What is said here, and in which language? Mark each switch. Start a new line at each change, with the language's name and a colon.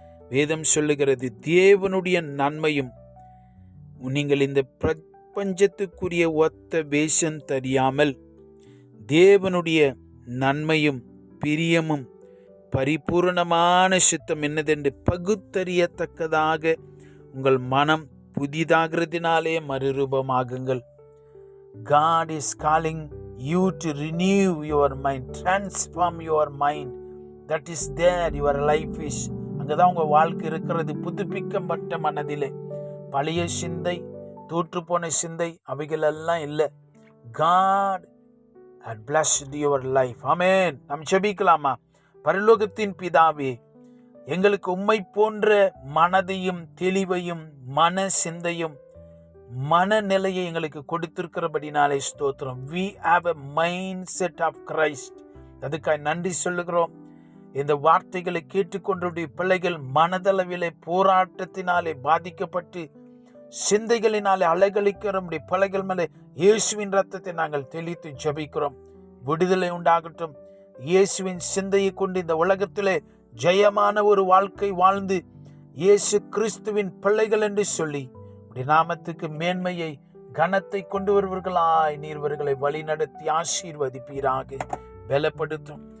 Tamil: வேதம் சொல்லுகிறது, தேவனுடைய நன்மையும் நீங்கள் இந்த பிரபஞ்சத்துக்குரிய ஒத்த வேஷம் தெரியாமல் தேவனுடைய நன்மையும் பிரியமும் பரிபூர்ணமான சித்தம் என்னதென்று பகுத்தறியத்தக்கதாக உங்கள் மனம் புதிதாகிறதினாலே மறுரூபமாகுங்கள்.
English: God is calling you to renew your mind, transform your mind. That is there your life is.
Tamil: அங்கதான் உங்க வாழ்க்கை இருக்கிறது. புதுப்பிக்கப்பட்ட மனதிலே பழைய சிந்தை, தோற்று போன சிந்தை, அவைகள் எல்லாம் இல்லை.
English: God had blessed your life.
Tamil: ஆமென். நாம் ஜெபிக்கலாமா? பரலோகத்தின் பிதாவே, எங்களுக்கு உம்மை போன்ற மனதையும் தெளிவையும் மன சிந்தையும் மனநிலையை எங்களுக்கு கொடுத்திருக்கிறபடினாலே ஸ்தோத்திரம்.
English: We have a mindset of Christ.
Tamil: அதுக்காக நன்றி சொல்லுகிறோம். இந்த வார்த்தைகளை கேட்டுக்கொண்டுடைய பிள்ளைகள் மனதளவிலே போராட்டத்தினாலே பாதிக்கப்பட்டு சிந்தைகளினாலே அலைகளிக்கிற நம்முடைய பிள்ளைகள் மேலே இயேசுவின் ரத்தத்தை நாங்கள் தெளித்து ஜெபிக்கிறோம். விடுதலை உண்டாகட்டும். இயேசுவின் சிந்தையை கொண்டு இந்த உலகத்திலே ஜெயமான ஒரு வாழ்க்கை வாழ்ந்து இயேசு கிறிஸ்துவின் பிள்ளைகள் என்று சொல்லி உடைய நாமத்துக்கு மேன்மையை கனத்தை கொண்டு வருவர்களாய் நீர் இவர்களை வழி நடத்தி ஆசீர்வதிப்பீராக, பலப்படுத்தும்.